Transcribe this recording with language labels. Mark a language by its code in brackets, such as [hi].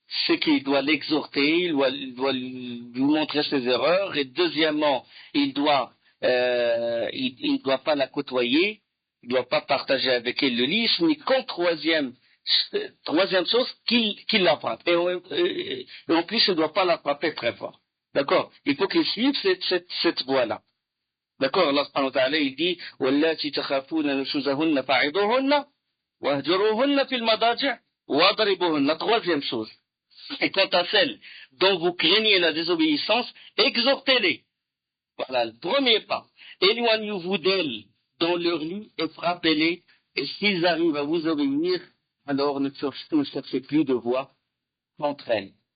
[fr] C'est qu'il doit l'exhorter, il doit lui montrer ses erreurs, et deuxièmement, il doit pas la côtoyer, il ne doit pas partager avec elle le lit, mais qu'en troisième chose, qu'il la frappe. Et en plus, il ne doit pas la frapper très fort. D'accord? Il faut qu'il suive cette voie-là. D'accord? [ar] Allah subhanahu wa ta'ala, [fr] il dit, [ar] وَاللَّاتِ تَخَافُونَ نُشُوزَهُنَّ فَعِظُوهُنَّ وَاهْجُرُوهُنَّ فِي الْمَضَاجِعِ وَاضْرِبُوهُنَّ. [fr] La troisième chose. Et quant à celles dont vous craignez la désobéissance, exhortez-les. Voilà, le premier pas. Éloignez-vous d'elles dans leur lit et frappez-les. Et s'ils arrivent à vous obéir, alors ne cherchez plus de voie contre elles.